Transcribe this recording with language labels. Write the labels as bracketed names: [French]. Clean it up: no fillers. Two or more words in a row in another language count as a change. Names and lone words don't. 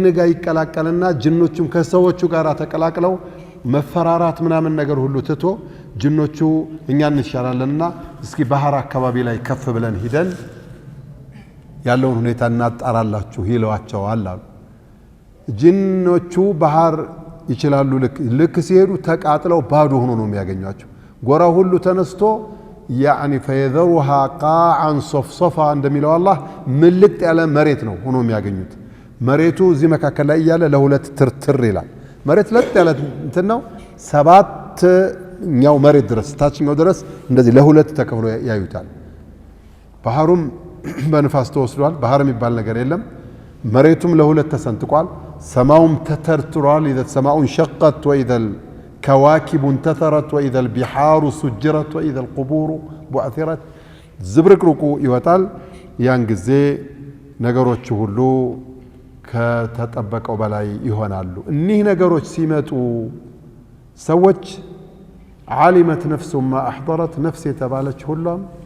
[Amharic] ጋር ይቀላቀልና ጅኖቹም ከሰዎቹ ጋር ተቀላቅለው መፈራራት ምናምን ነገር ሁሉ ትቶ ጅኖቹ እኛ እንሻላለንና እስኪ ባህር አካባቢ ላይ ከፍ ብለን ሂደን ያለውን ሁኔታ እናጣራላችሁ ይለዋቸዋል አሉ። ጅኖቹ ባህር ይችላሉ። ልክ ሲሄዱ ተቃጥለው ባዶ ሆኖ ነው የሚያገኟቸው። ጎራ ሁሉ ተነስቶ ያኒ [Arabic] فيذرها قاعا صفصفا [Amharic] እንደሚለው አላህ ምልጥ ያለ መሬት ነው ሆኖ የሚያገኙት። መሬቱ እዚህ መካከል ላይ ያለ ለሁለት ትርትር ይላል። መሬት ለጥ ያለ እንትን ነው። ሰባተኛው መሬት ድረስ ታችኛው ድረስ እንደዚህ ለሁለት ተከፍሎ ያዩታል። ባህሩም በንፋስ ተወስዷል። ባህር የሚባል ነገር የለም። መሬቱም ለሁለት ተሰንጥቋል። ሰማውም ተተርትሯል። [Arabic] إذا السماء انشقت وإذا الكواكب انتثرت وإذا البحار سجرت وإذا القبور بعثرت [Amharic] ዝብርቅርቁ ይወጣል። ያን ጊዜ ነገሮች ሁሉ ከተጠበቀው በላይ ይሆናሉ። እኒህ ነገሮች ሲመጡ ሰዎች [Arabic] علمت نفس ما أحضرت [Amharic] ነፍስ የተባለች ሁሉም